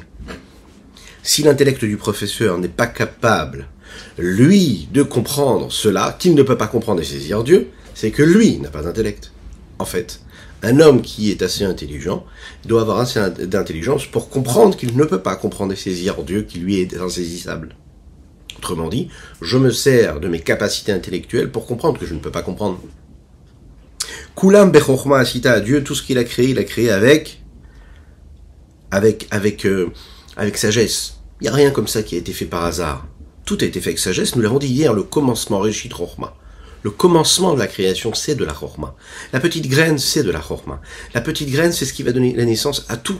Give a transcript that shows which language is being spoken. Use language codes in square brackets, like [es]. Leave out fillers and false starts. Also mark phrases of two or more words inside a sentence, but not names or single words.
[fr] Si l'intellect du professeur n'est pas capable, lui, de comprendre cela, qu'il ne peut pas comprendre et saisir Dieu, c'est que lui n'a pas d'intellect. En fait, un homme qui est assez intelligent doit avoir assez d'intelligence pour comprendre qu'il ne peut pas comprendre et saisir Dieu qui lui est insaisissable. Autrement dit, je me sers de mes capacités intellectuelles pour comprendre que je ne peux pas comprendre. [he] כולם בחכמה עשית [fr] à Dieu, tout ce qu'il a créé avec sagesse. Il n'y a rien comme ça qui a été fait par hasard. Tout a été fait avec sagesse. Nous l'avons dit hier, le commencement, [he] ראשית חכמה. [fr] Le commencement de la création, c'est de la Chorma. La petite graine, c'est de la Chorma. La petite graine, c'est ce qui va donner la naissance à tout.